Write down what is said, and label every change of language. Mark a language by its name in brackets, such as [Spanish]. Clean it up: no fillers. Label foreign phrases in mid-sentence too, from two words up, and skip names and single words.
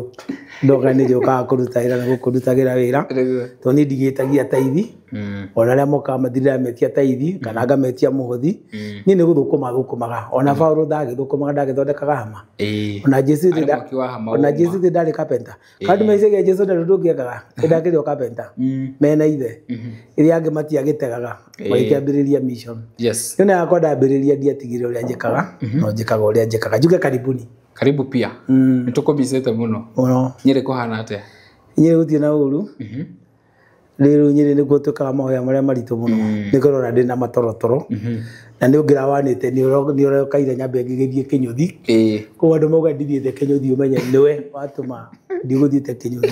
[Kikuyu] ndoga ni joka kurutagira na gukudutagira wira to ni ndigitagia taithi ona ria moka mathirira metia taithi kana ngametia muhothi ni ni guthukumaga ona Paulo ndagithukumaga ndagithondekaga hama ona Jesu ndari carpenter kandi maicege Jesu ndungiagaga ndagithio carpenter mena ithe iria angi matiagitegaga maikiambiriria mission. [English] Yes, [Kikuyu] yona yakwa ndambiriria ndiatigire uria njikaga no njikaga uria njikaga njuge karibuni. [Swahili] Karibu pia. [Kikuyu] Nitukumisete muno. Nyeri kuhana atia? Nyeri gutie na uru. Rero Nyeri ni gutukaga mahoya maria maritu muno. Nikorora ndina matorotoro. Na ni ungira wanite ni urokaire nyambe ngigithie Kinyuthi. Ko andu mauga ndithiete Kinyuthi umenye niwe watuma ndiguthiete Kinyuthi.